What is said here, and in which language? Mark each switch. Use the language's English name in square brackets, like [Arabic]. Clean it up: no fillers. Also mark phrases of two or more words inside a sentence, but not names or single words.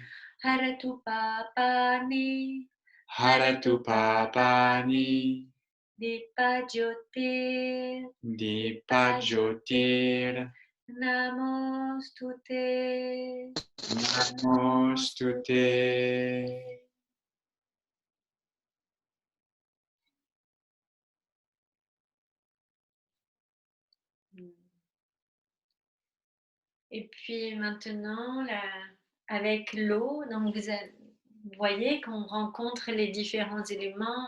[Sanskrit] हरतु पापानि. हरतु पापानि. दीप ज्योतिर्. दीप ज्योतिर्. Namostute. Namostute. [French] Et puis maintenant, avec l'eau, donc vous voyez qu'on rencontre les différents éléments.